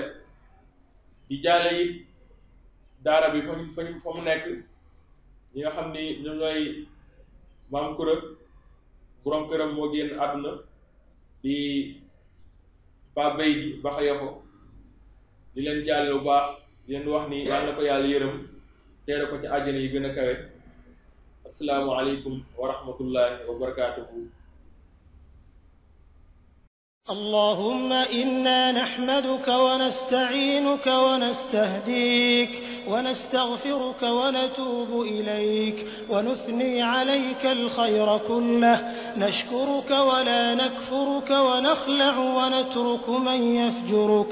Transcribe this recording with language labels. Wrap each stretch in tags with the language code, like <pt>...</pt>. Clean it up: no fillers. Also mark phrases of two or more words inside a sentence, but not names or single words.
<wo>di jaale it daara bi fa mu nekk ñi nga xam ni ñoom ñooy maam Kura, borom këram moo génn àdduna, di Pa Bay bi Baxa Yofo. di leen jaale lu baax, di leen wax ni yàlla na ko yàlla yërëm teere ko ci àjjana yi gën a kawe.</wo> <ar>السلام عليكم ورحمة الله وبركاته. اللهم إنا نحمدك ونستعينك ونستهديك ونستغفرك ونتوب إليك ونثني عليك الخير كله، نشكرك ولا نكفرك ونخلع ونترك من يفجرك.</ar>